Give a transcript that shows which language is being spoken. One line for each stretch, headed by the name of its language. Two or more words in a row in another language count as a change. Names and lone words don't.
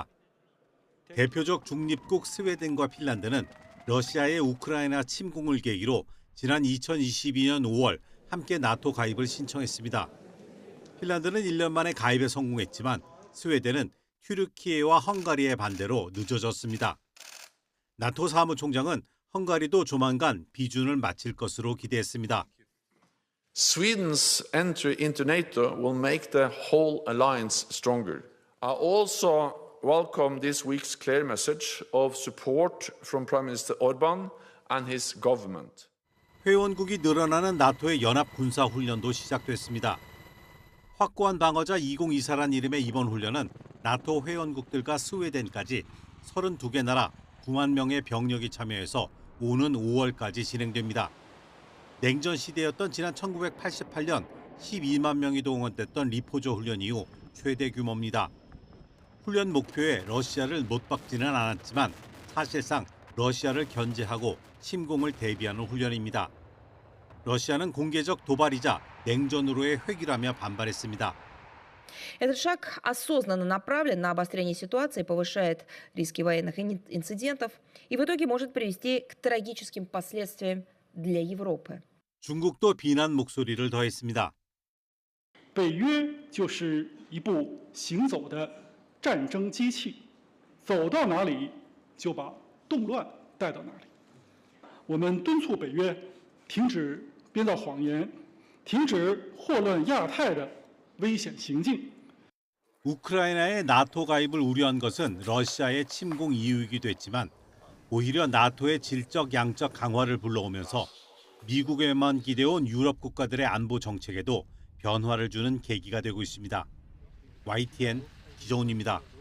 Korean: 대표적 중립국 스웨덴과 핀란드는 러시아의 우크라이나 침공을 계기로 지난 2022년 5월 함께 나토 가입을 신청했습니다. 핀란드는 1년 만에 가입에 성공했지만 스웨덴은 튀르키예와 헝가리의 반대로 늦어졌습니다. 나토 사무총장은 헝가리도 조만간 비준을 마칠 것으로 기대했습니다.
English: Sweden's entry into NATO will make the whole alliance stronger. I also welcome this week's clear message of support from Prime Minister Orbán and his government.
Korean: 회원국이 늘어나는 나토의 연합 군사 훈련도 시작됐습니다. 확고한 방어자 2024란 이름의 이번 훈련은 나토 회원국들과 스웨덴까지 32개 나라 9만 명의 병력이 참여해서 오는 5월까지 진행됩니다. 냉전 시대였던 지난 1988년 12만 명이 동원됐던 리포조 훈련 이후 최대 규모입니다. 훈련 목표에 러시아를 못 박지는 않았지만 사실상 러시아를 견제하고 침공을 대비하는 훈련입니다. 러시아는 공개적 도발이자 냉전으로의 회귀라며 반발했습니다.
Russian: Этот шаг осознанно направлен на обострение ситуации, повышает риски военных инцидентов и в итоге может привести к трагическим последствиям для Европы.
Korean: 중국도 비난 목소리를 더했습니다.
Chinese: 北约就是一部行走的战争机器，走到哪里就把动乱带到哪里。我们敦促北约停止编造谎言，停止祸乱亚太的危险行径。
Korean: 우크라이나의 나토 가입을 우려한 것은 러시아의 침공 이유이기도 했지만 오히려 나토의 질적 양적 강화를 불러오면서 미국에만 기대온 유럽 국가들의 안보 정책에도 변화를 주는 계기가 되고 있습니다. YTN 기정훈입니다.